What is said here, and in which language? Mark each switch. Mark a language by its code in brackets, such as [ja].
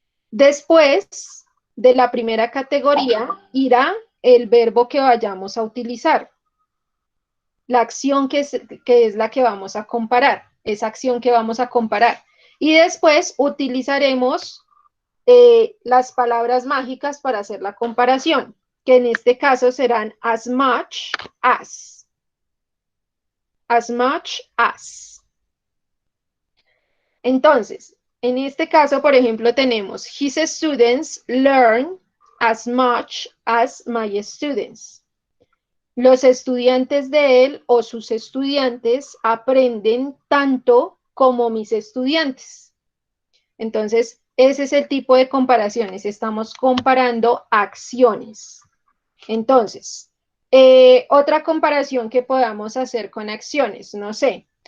[es] Después de la primera categoría irá el verbo que vayamos a utilizar, la acción que es la que vamos a comparar, esa acción que vamos a comparar. Y después utilizaremos las palabras mágicas para hacer la comparación, que en este caso serán [en] as much as. As much as. [es] Entonces, en este caso, por ejemplo, tenemos [en] his students learn as much as my students. [es] Los estudiantes de él o sus estudiantes aprenden tanto como mis estudiantes. Entonces, ese es el tipo de comparaciones. Estamos comparando acciones. Entonces, otra comparación que podamos hacer con acciones, no sé.